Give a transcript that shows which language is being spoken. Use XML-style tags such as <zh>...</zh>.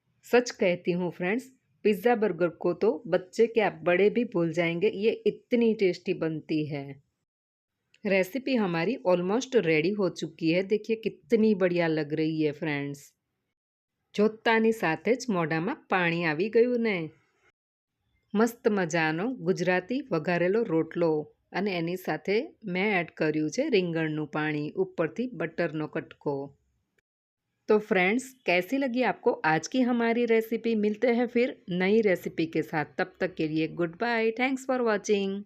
<hi>सच कहती हूँ friends, pizza burger को तो बच्चे क्या बड़े भी भूल जाएंगे, ये इतनी टेस्टी बनती है। रेसिपी हमारी ऑलमोस्ट रेडी हो चुकी है। देखिए कितनी बढ़िया लग रही है फ्रेंड्स।</hi> <gu>જોતાની સાથે જ મોઢામાં પાણી આવી ગયું ને। મસ્ત મજાનો ગુજરાતી વઘારેલો રોટલો અને એની સાથે મેં એડ કર્યું છે રીંગણનું પાણી, ઉપરથી બટરનો કટકો।</gu> <hi>तो फ्रेंड्स कैसी लगी आपको आज की हमारी रेसिपी। मिलते हैं फिर नई रेसिपी के साथ, तब तक के लिए good bye.</hi> <en>Thanks for watching.</en>